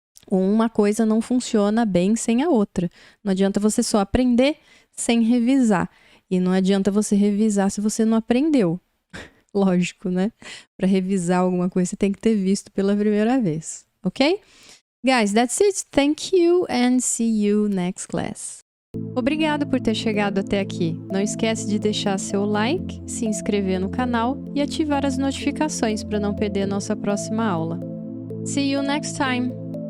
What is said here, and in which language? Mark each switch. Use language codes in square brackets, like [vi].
[pt] Uma coisa não funciona bem sem a outra. Não adianta você só aprender sem revisar. E não adianta você revisar se você não aprendeu. Lógico, né? Para revisar alguma coisa, você tem que ter visto pela primeira vez, ok? [en] Guys, that's it. Thank you and see you next class. [pt] Obrigado por ter chegado até aqui. Não esquece de deixar seu like, se inscrever no canal e ativar as notificações para não perder a nossa próxima aula. [en] See you next time!